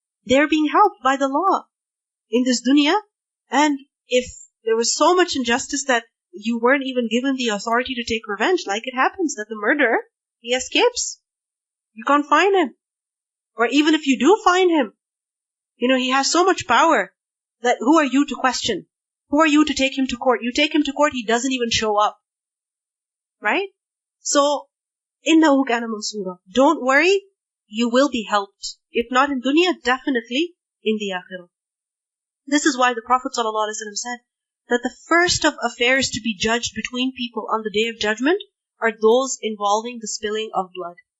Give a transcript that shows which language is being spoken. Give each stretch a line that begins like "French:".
English: They're being helped by the law in this dunya. And if there was so much injustice that you weren't even given the authority to take revenge, like it happens that the murderer, he escapes. You can't find him. Or even if you do find him, he has so much power that who are you to question? Who are you to take him to court? You take him to court, he doesn't even show up. Right?
Arabic: So, إِنَّهُ كَانَ مَنْصُورًا.
English: Don't worry, you will be helped. If not in dunya, definitely in the akhirah. This is why the Prophet ﷺ said that the first of affairs to be judged between people on the Day of Judgment are those involving the spilling of blood.